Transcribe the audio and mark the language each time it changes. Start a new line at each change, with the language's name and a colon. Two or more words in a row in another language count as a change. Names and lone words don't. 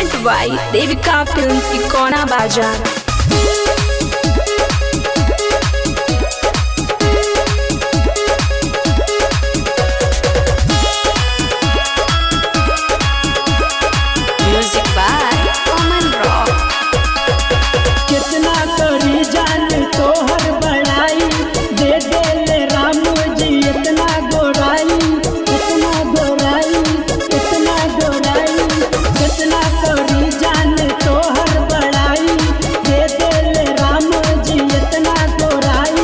English: by Devika Films Ikona Bajar. Music by Oman Rock.
Bhojpuri: कितना करी जान तोहर बड़ाई दे दे ले राम जी इतना गोराई इतना गोराई इतना गोराई। कितना करी जान तोहर बड़ाई दे दे ले राम जी इतना गोराई।